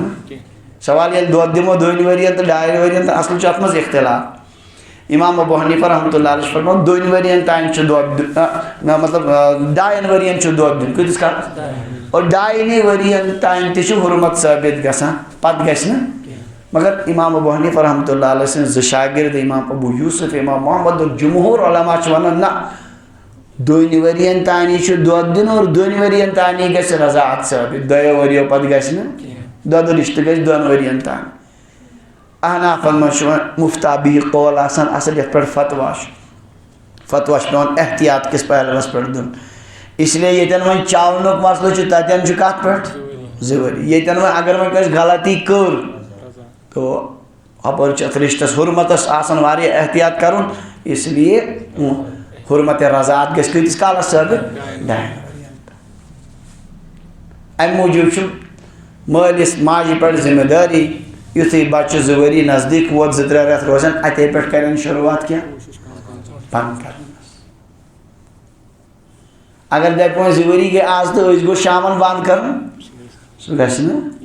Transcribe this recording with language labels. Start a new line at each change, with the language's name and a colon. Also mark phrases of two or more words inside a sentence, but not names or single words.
Kashmiri: نہٕ سوال ییٚلہِ دۄد دِمو 2 ؤرین تہٕ 2 ؤرین تہٕ اصل چھُ اتھ منٛز اختلاف امام ابو حنیفہ
Arabic: رحمتہ اللہ علیہ
Kashmiri: چھُ فرماوان 2 ؤرین تانۍ چھُ دۄد دیُن مطلب 2 ؤرین چھُ دۄد دیُن کۭتِس کالس اور 2 ؤرین تانۍ تہِ چھُ حُرمت ثٲبت گژھان پتہٕ گژھِ نہٕ مگر امام ابو حنیفہ
Arabic: رحمتہ اللہ علیہ
Kashmiri: سٕنٛدۍ 2 شاگرد امام ابو یوسف امام محمد اور جمہوٗر علما چھِ ونان نہ 2 ؤرین تانی چھُ دۄد دیُن اور 2 ؤرین تانی گژھِ رضاعت ثٲبت 2 ؤرِیو پتہٕ گژھِ نہٕ دۄدٕ رشتہٕ گژھِ 2 ؤرین تانۍ احنافن منٛز چھُ وۄنۍ مفتابی قول آسان اصل یتھ پٮ۪ٹھ فتوا چھُ پیٚوان احتیاط کِس پہلوس پٮ۪ٹھ دیُن
Urdu: اس لیے
Kashmiri: ییٚتٮ۪ن وۄنۍ چاونُک مسلہٕ چھُ تتٮ۪ن چھُ کتھ پٮ۪ٹھ 2 ؤری ییٚتٮ۪ن وۄنۍ اگر وۄنۍ کٲنٛسہِ غلطی کٔر تو ہپٲرۍ چھُ اتھ رشتس حُرمتس آسان واریاہ احتیاط کرُن
Urdu: اس لیے
Kashmiri: حُرمتِ رضاعت گژھِ کۭتِس کالس ثٲبت 2 ؤرین امہِ موٗجوٗب چھُ مٲلِس ماجہِ پٮ۪ٹھ ذمہٕ دٲری یُتھُے بچہِ 2 ؤری نزدیٖک ووت 2-3 رٮ۪تھ روزن اتے پٮ۪ٹھ کرن شروعات کینٛہہ بنٛد کرنس اگر دپہِ وۄنۍ 2 ؤری گٔے آز تہٕ أسۍ گوٚو شامن بنٛد کرُن سُہ گژھِ نہٕ